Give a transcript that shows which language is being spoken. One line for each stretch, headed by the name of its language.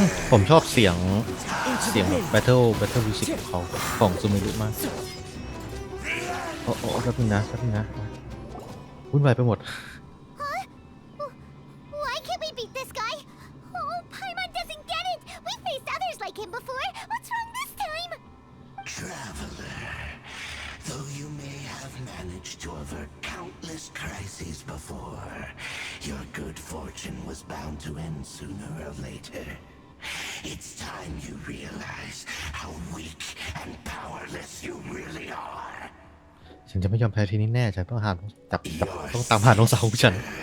Thai: ผมชอบเสียง Battle Music ของเขาของซูมิรุมากโอ้แป๊บนึงนะวุ่นวายไปหมด Huh?
English: Why can't we beat this guy? Oh, Paimon doesn't get it! We faced others like him before! What's wrong this time? Traveler. Though you may have managed to avert countless crises before, your good fortune was bound to end sooner or later. It's time you realize how weak and powerless you really are.
Thai: ฉันจะไม่ยอมแพ้ทีนี้แน่ฉันต้องต้องตามหาน้องสาวของฉัน